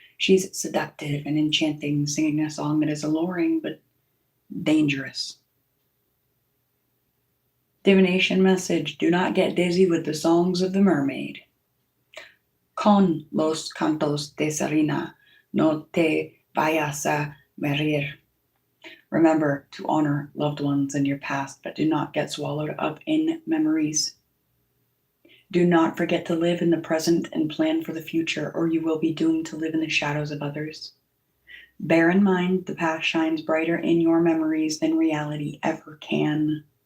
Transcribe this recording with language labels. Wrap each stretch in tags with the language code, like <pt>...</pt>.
<en>She's seductive and enchanting, singing a song that is alluring but dangerous. Divination message: do not get dizzy with the songs of the mermaid.</en> <es>Con los cantos de sirena, no te vayas a morir.</es> <en>Remember to honor loved ones in your past, but do not get swallowed up in memories. Do not forget to live in the present and plan for the future, or you will be doomed to live in the shadows of others. Bear in mind the past shines brighter in your memories than reality ever can.</en>